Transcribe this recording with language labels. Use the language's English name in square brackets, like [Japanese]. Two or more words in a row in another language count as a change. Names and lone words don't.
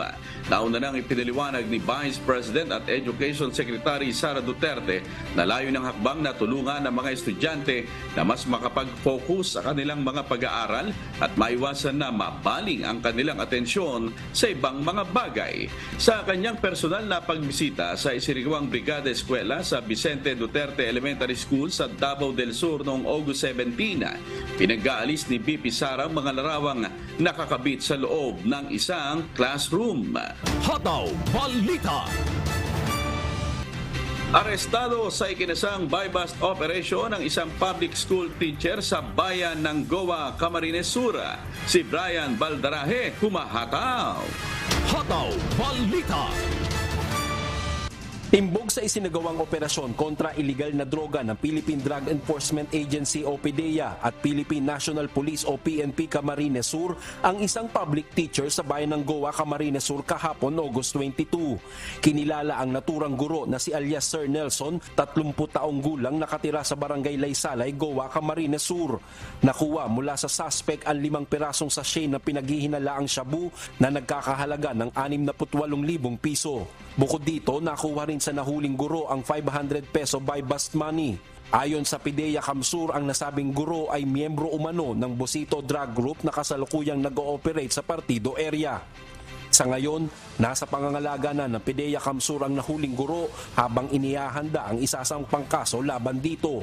[Filipino] Nauna nang ipinaliwanag ni Vice President at Education Secretary Sara Duterte na layo ng hakbang na tulungan ng mga estudyante na mas makapag-focus sa kanilang mga pag-aaral at maiwasan na mabaling ang kanilang atensyon sa ibang mga bagay. Sa kanyang personal na pagbisita sa isinigawa Brigada Eskwela sa Vicente Duterte Elementary School sa Davao del Sur noong August 17, pinag-aalis ni BP Sara ang mga larawang nakakabit sa loob ng isang classroom. Hataw Balita. Arestado sa ikinasang [English] buy-bust operation [Filipino] ng isang [English] public school teacher [Filipino] sa bayan ng Goa, Camarines Sur. Si Brian Baldarahe, humahataw. Hataw Balita. Timbog sa isinagawang operasyon kontra illegal na droga ng Philippine Drug Enforcement Agency o PDEA at Philippine National Police o PNP Camarines Sur ang isang [English] public teacher [Filipino] sa bayan ng Goa, Camarines Sur kahapon August 22. Kinilala ang naturang guro na si alias Sir Nelson, 30 taong gulang, nakatira sa barangay Laysalay, Goa, Camarines Sur. Nakuha mula sa suspect ang 5 pirasong sachet na pinaghihinalaang shabu na nagkakahalaga ng 68,000 piso. Bukod dito, nakuha rin sa nahuling guro ang 500 peso [English] buy-bust money. [Filipino] Ayon sa PDEA Kamsur, ang nasabing guro ay miyembro umano ng Bosito Drug Group na kasalukuyang nag-ooperate sa Partido area. Sa ngayon, nasa pangangalaga na ng PDEA Kamsur ang nahuling guro habang inihahanda ang isasampang kaso laban dito.